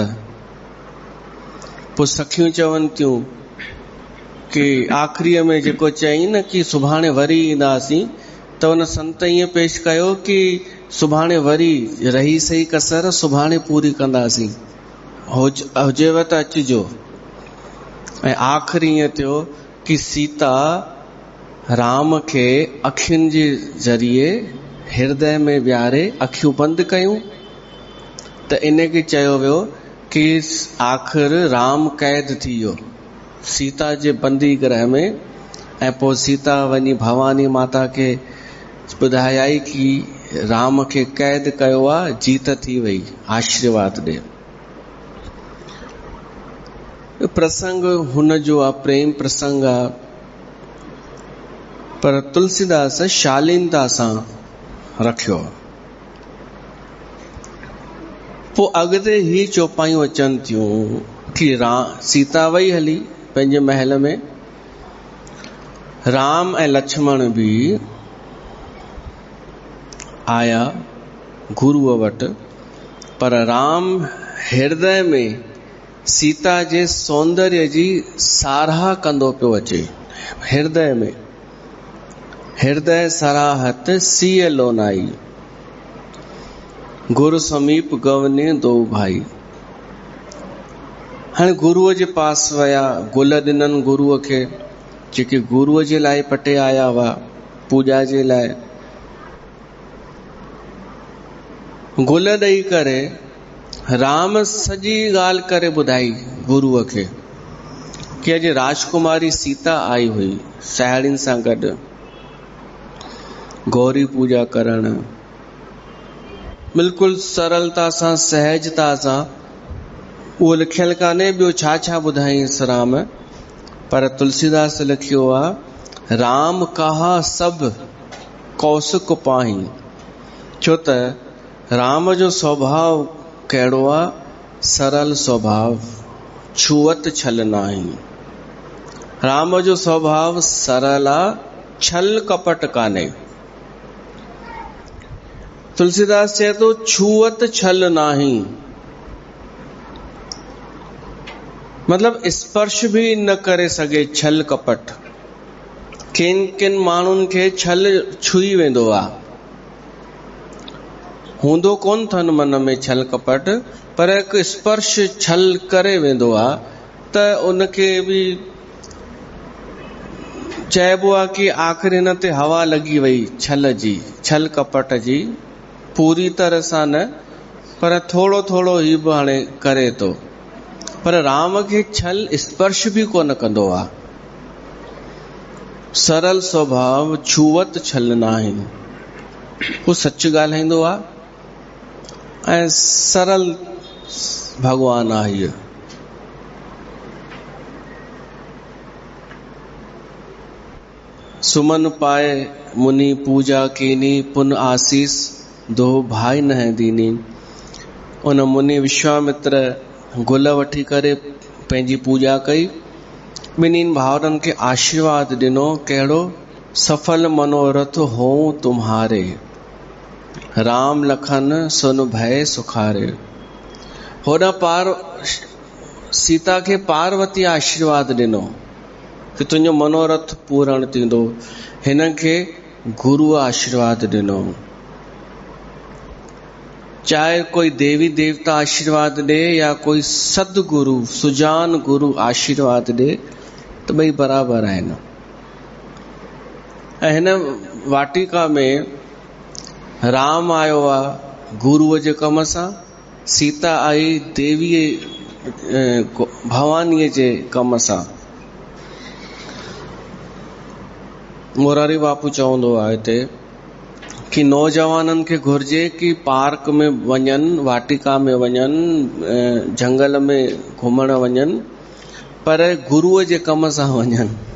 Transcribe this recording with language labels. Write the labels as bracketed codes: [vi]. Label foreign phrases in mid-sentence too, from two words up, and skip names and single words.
[sd] पोइ सखियूं चवनि थियूं कि आख़िरीअ में जेको चई न कि सुभाणे वरी ईंदासीं, त उन संत ईअं पेश कयो कि सुभाणे वरी रही सही कसर, सुभाणे पूरी कंदासीं, हुजेव त अचिजो। ऐं आख़िरी ईअं थियो कि सीता राम खे अखियुनि जे ज़रिए हृदय में विहारे अखियूं बंदि कयूं, त इन खे चयो वियो कि आख़िर राम क़ैद थी वियो सीता जे बंदी गृह में। ऐं पोइ सीता वञी भवानी माता खे ॿुधायई कि राम खे क़ैद कयो आहे, जीत थी वई, आशीर्वाद ॾे। प्रसंग हुन जो आहे, प्रेम प्रसंग आहे, पर तुलसीदास शालीनता सां रखियो। पोइ अॻिते ही चौपाइयूं अचनि थियूं कि सीता वई हली पंहिंजे महल में, राम ऐं लक्ष्मण बि आया गुरुअ वटि, पर राम हृदय में सीता जे सौंदर्य जी साराह कंदो पियो अचे। [awa] हृदय में, हृदय सराहत सीय लोनाई, गुरु समीप गवने दो भाई। [sd] हाणे गुरुअ जे पास विया, गुल ॾिननि गुरुअ खे, जेके गुरुअ जे लाइ पटे आया हुआ पूॼा जे लाइ। गुल ॾेई करे राम सॼी ॻाल्हि करे ॿुधाई गुरुअ खे कि अॼु राजकुमारी सीता आई हुई साहेड़ियुनि सां गॾु गौरी पूजा करण, बिल्कुलु सरलता सां, सहजता सां। उहो लिखियल कान्हे ॿियो छा छा ॿुधाईंसि राम, पर तुलसीदास लिखियो आहे, [awa] राम कहा सब कौशिक पाही। [sd] छो त राम जो स्वभाव कहिड़ो आहे? [awa] सरल स्वभाव, छुअत छल नाही। [sd] राम जो स्वभाव सरल आहे, छल कपट कान्हे। तुलसीदास चए थो [awa] छुअत छल नाही, [sd] मतलब स्पर्श भी न करे सघे छल कपट। किन किन माण्हुनि खे छल छुई वेंदो आहे, हूंदो कोन थन मन में छल कपट, पर हिकु स्पर्श छल करे वेंदो आहे त उनखे बि चइबो आहे कि आख़िर हिन ते हवा लॻी वई छल जी, छल कपट जी, पूरी तरह सां न, पर थोड़ो थोड़ो ई बि हाणे करे थो। पर राम खे छल स्पर्श भी कोन कंदो आहे। [awa] सरल स्वभाव, छुअत छल नाहे। [sd] हू सच ॻाल्हाईंदो आहे ऐं सरल भगवान आहे। [awa] सुमन पाए मुनि पूजा कीनी, पुन आशीष दो भाई न दीनी। [sd] उन मुनि विश्वामित्र गुल वठी करे पंहिंजी पूजा कई, ॿिन्हिनि भाउरनि खे आशीर्वाद ॾिनो, कहिड़ो? [awa] सफल मनोरथ हो तुम्हारे, राम लखन सुन भय सुखारे। [sd] होॾां सीता खे पार्वती आशीर्वाद ॾिनो कि तुंहिंजो मनोरथ पूर्ण थींदो। हिन खे गुरुअ आशीर्वाद ॾिनो। चाहे कोई देवी देवता आशीर्वाद दे या कोई सदगुरु सुजान गुरु आशीर्वाद दे, तो ॿई बराबर आहिनि। ऐं हिन वाटिका में राम आयो आहे गुरुअ जे कम सां, सीता आई देवीअ भवानीअ जे कम सां। मोरारी बापू चवंदो आहे हिते कि नौजवाननि खे घुर्जे कि पार्क में वञनि, वाटिका में वञनि, जंगल में घुमण वञनि, पर गुरुअ जे कम सां वञनि।